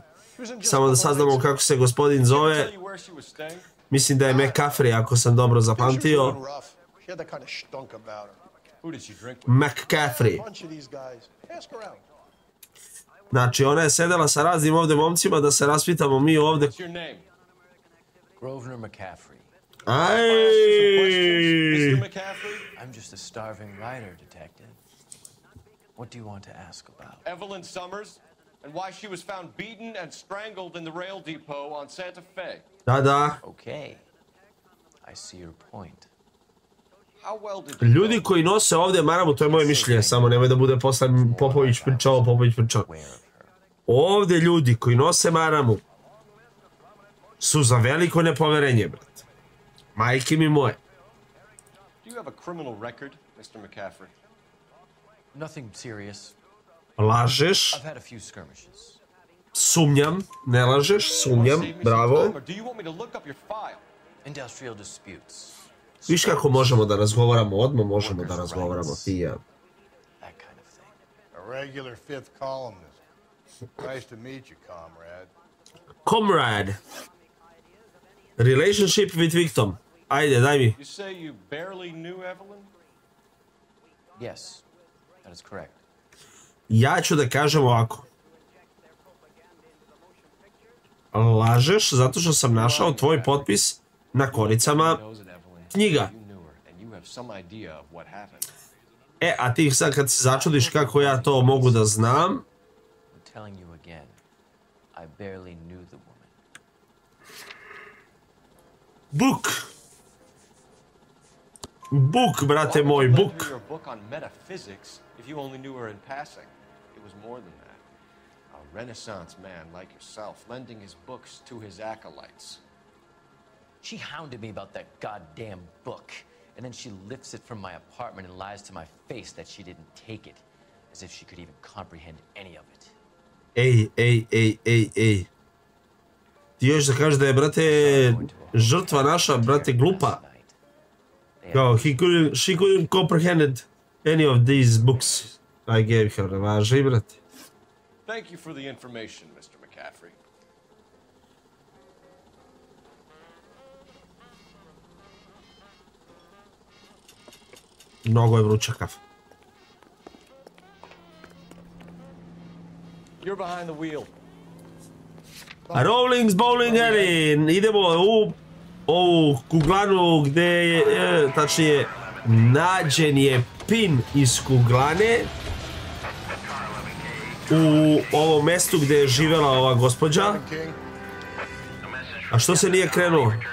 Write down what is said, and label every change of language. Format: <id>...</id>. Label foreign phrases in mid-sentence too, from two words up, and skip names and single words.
<sr>Samo da saznamo kako se gospodin zove. Mislim da je McCaffrey, ako sam dobro zapamtio. McCaffrey. Znači, ona je sedela sa raznim ovdje momcima da se raspitamo mi ovdje. Aj!</sr> <en>I'm just a starving writer, detective. What do you want to ask about? Evelyn Summers and why she was found beaten and strangled in the rail depot on Santa Fe.</en> <sr>Da.</sr> <en>Okay. I see your point. How well did you</en> <sr>Ljudi koji nose ovdje maramu, to je moje mišljenje, samo nemoj da bude posle Popović pričao. Ovdje ljudi koji nose maramu su za veliko nepoverenje, brate. Majke mi moje.</sr> <en>Do you have a criminal record, Mr. McCaffrey? Nothing serious.</en> <sr>Lažeš.</sr> <en>I've had a few skirmishes.</en> <sr>Sumnjam. Ne lažeš, sumnjam. Bravo.</sr> <en>Or do you want me to look up your file? Industrial disputes.</en> <sr>Viš kako možemo da razgovaramo, odmah možemo da razgovaramo, ti i ja.</sr> <en>That kind of thing. A regular fifth columnist. Nice to meet you, comrade. Comrade. Relationship with victim.</en> <sr>Ajde, daj mi.</sr> <en>You say you barely knew Evelyn? Yes, that is correct.</en> <sr>Ja ću da kažem ovako. Lažeš zato što sam našao tvoj potpis na koricama knjiga. E, a ti sad kad se začudiš kako ja to mogu da znam.</sr> <en>I'm telling you again, I barely knew the woman. Book. Book,</en> <sr>brate moj,</sr> <en>book. Your book on metaphysics if you only knew her in passing. It was more than that. A Renaissance man like yourself, lending his books to his acolytes. She hounded me about that goddamn book, and then she lifts it from my apartment and lies to my face that she didn't take it, as if she could even comprehend any of it.</en> <sr>Ej. Ti još da kažeš da je, brate, žrtva naša, brate, glupa. Kao,</sr> <en>she couldn't comprehend any of these books I gave her.</en> <sr>Važi, brate.</sr> <en>Thank you for the information, Mr. McCaffrey.</en> <sr>Mnogo je vruća kafa.</sr> <en>You're behind the wheel. Rollings Bowling Alley.</en> <sr>Idemo u ovu kuglanu gde je, tačnije, nađen je pin iz kuglane u ovom mestu gde je živela ova gospođa. A što se nije krenuo?</sr>